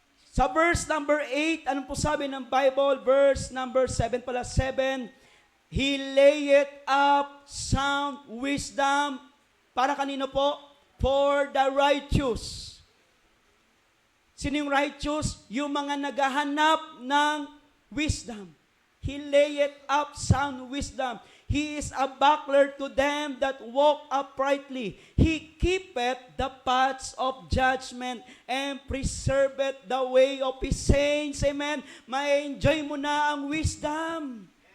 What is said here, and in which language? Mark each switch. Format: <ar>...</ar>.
<tl>Sa verse number 8, anong po sabi ng Bible? Verse number 7 pala, 7,</tl> <en>He layeth up sound wisdom.</en> <tl>Para kanino po?</tl> <en>For the righteous.</en> <tl>Sino yung</tl> <en>righteous?</en> <tl>Yung mga naghahanap ng wisdom.</tl> <en>He layeth up sound wisdom. He is a buckler to them that walk uprightly. He keepeth the paths of judgment and preserveth the way of His saints. Amen.</en> <tl>Ma-enjoy mo na ang wisdom.</tl>